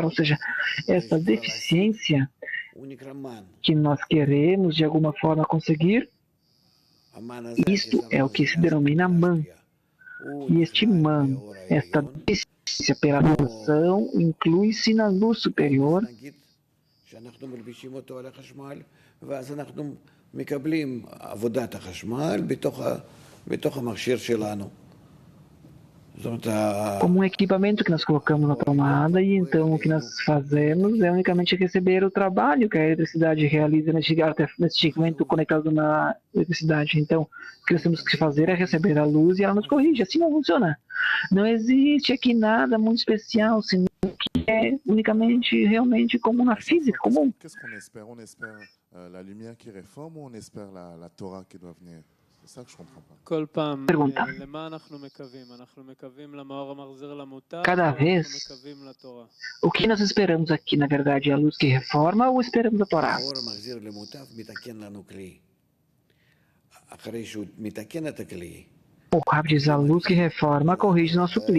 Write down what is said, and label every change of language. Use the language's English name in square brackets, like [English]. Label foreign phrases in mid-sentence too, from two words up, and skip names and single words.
[Portuguese] Ou seja, essa deficiência que nós queremos, de alguma forma, conseguir, isto é o que se denomina man. E este man, esta deficiência pela doação, inclui-se na luz superior, [Hebrew] מקבלים עבודת החשמל בתוך המכשיר שלנו. [Portuguese] Como um equipamento que nós colocamos na tomada, e então o que nós fazemos é unicamente receber o trabalho que a eletricidade realiza nesse equipamento conectado na eletricidade. Então, o que nós temos que fazer é receber a luz e ela nos corrige. Assim não funciona. Não existe aqui nada muito especial, senão que é unicamente, realmente, como na física comum. [French] Qu'est-ce qu'on espère? On espère la lumière qui réforme ou on espère la Torah qui doit venir? C'est ça que je comprends pas. [Portuguese] Pergunta. Cada vez, o que nós esperamos aqui, na verdade, é a luz que reforma ou esperamos a Torá? O Rav diz: a luz que reforma corrige nosso Kli.